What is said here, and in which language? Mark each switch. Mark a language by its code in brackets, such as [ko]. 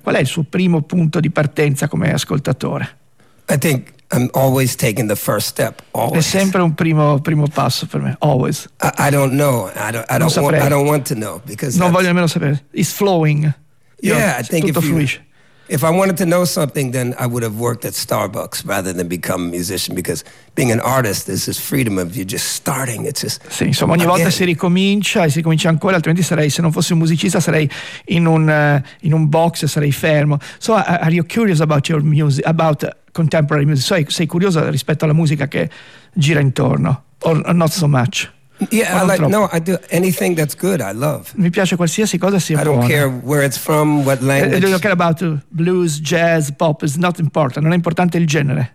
[it] Qual è il suo primo punto di partenza come ascoltatore? [en] I think I'm always taking the first step. Always. [it] È sempre un primo passo per me. [en] Always. I don't know. I don't want to know because [it] non voglio nemmeno sapere. [en] It's flowing. Yeah, no, I think [it] tutto fluisce. [en] If I wanted to know something, then I would have worked at Starbucks rather than become a musician, because being an artist is this freedom of you just starting. It's just, [it] sì, insomma, ogni volta si ricomincia e si comincia ancora, altrimenti sarei, se non fossi un musicista, sarei in un box e sarei fermo. [en] So are you curious about your music, about contemporary music? [it] So sei curioso rispetto alla musica che gira intorno, [en] or not so much? Yeah, I like, no, I do anything that's good, I love. [it] Mi piace qualsiasi cosa sia buona. [en] I don't care where it's from, what language. I don't care about blues, jazz, pop, it's not important, [it] non è importante il genere.